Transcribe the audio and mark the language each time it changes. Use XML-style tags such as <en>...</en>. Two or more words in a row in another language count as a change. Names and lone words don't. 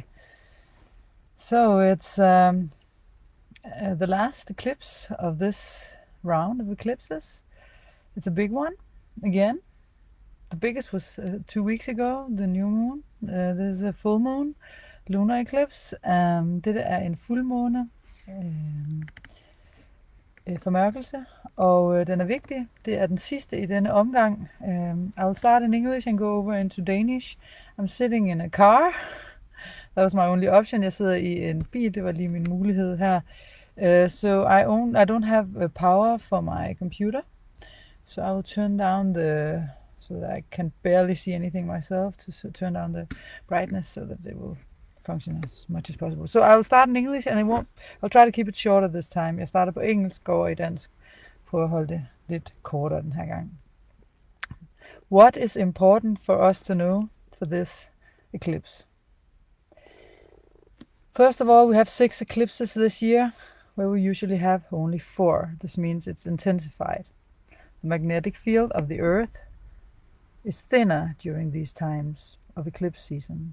<en>So it's the last eclipse of this round of eclipses. It's a big one again. The biggest was 2 weeks ago, the new moon. This is a full moon, lunar eclipse.</en> <da>Dette er en fuldmåne, formørkelse, og den er vigtig. Det er den sidste i denne omgang.</da> <en>I will start in English and go over into Danish. I'm sitting in a car. That was my only option.</en> <da>Jeg sidder i en bil, det var lige min mulighed her.</da> <en>So I don't have power for my computer. So I will turn down so that I can barely see anything myself, to turn down the brightness so that it will function as much as possible. So I will start in English and I'll try to keep it shorter this time.</en> <da>Jeg starter på engelsk, går over i dansk. Prøv at holde det lidt kortere den her gang.</da> <en>What is important for us to know for this eclipse? First of all, we have 6 eclipses this year, where we usually have only 4. This means it's intensified. The magnetic field of the Earth is thinner during these times of eclipse season.</en>